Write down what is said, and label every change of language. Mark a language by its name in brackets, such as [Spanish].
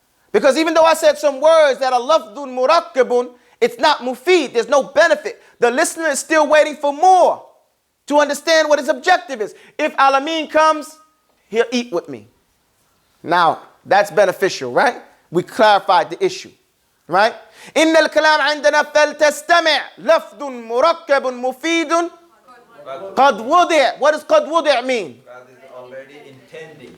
[English] Because even though I said some words that are lafdun murakkabun, it's not mufid, there's no benefit. The listener is still waiting for more to understand what his objective is. If Alameen comes, he'll eat with me. Now, that's beneficial, right? We clarified the issue, right? [Arabic] إن الكلام عندنا فلتستمع لفظ مركب مفيد قد وضع. [English] What does [Arabic] قد وضع [English] mean? God is already intending.